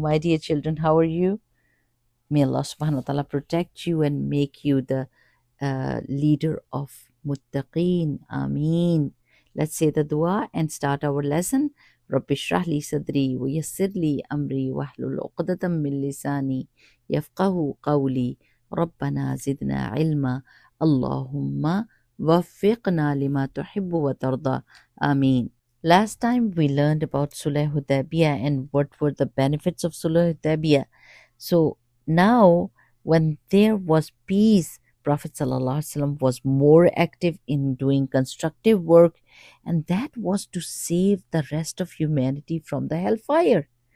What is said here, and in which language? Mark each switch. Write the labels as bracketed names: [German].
[English] My dear children, how are you? May Allah subhanahu wa ta'ala protect you and make you the leader of muttaqeen. Ameen. Let's say the dua and start our lesson. [Arabic] رب اشرح لي صدري ويسر لي أمري واحلل عقدة من لساني يفقه قولي ربنا زدنا علما اللهم وفقنا لما تحب وترضى آمين. [English] Last time we learned about Sulh Hudaybiyah and what were the benefits of Sulh Hudaybiyah. So now, when there was peace, Prophet ﷺ was more active in doing constructive work, and that was to save the rest of humanity from the hellfire.